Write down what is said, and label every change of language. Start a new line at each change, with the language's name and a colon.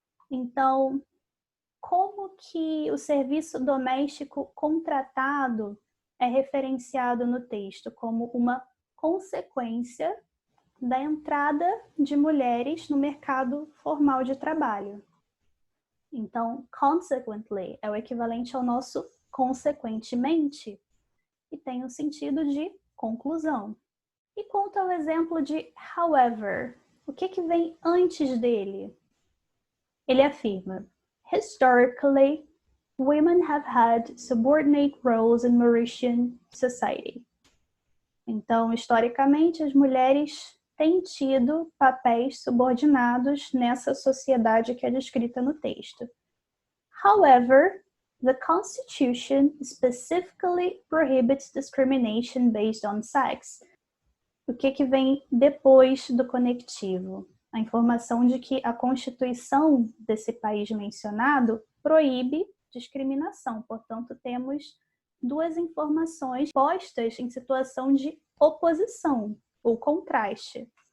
Portuguese: Então, como que o serviço doméstico contratado é referenciado no texto como uma consequência da entrada de mulheres no mercado formal de trabalho. Então, consequently é o equivalente ao nosso consequentemente e tem o sentido de conclusão. E quanto ao exemplo de however, o que vem antes dele?
English: Ele afirma, historically, women have had subordinate roles in Mauritian society.
Portuguese: Então, historicamente, as mulheres têm tido papéis subordinados nessa sociedade que é descrita no texto.
English: However, the Constitution specifically prohibits discrimination based on sex.
Portuguese: O que vem depois do conectivo? A informação de que a Constituição desse país mencionado proíbe discriminação. Portanto, temos duas informações postas em situação de oposição ou contraste.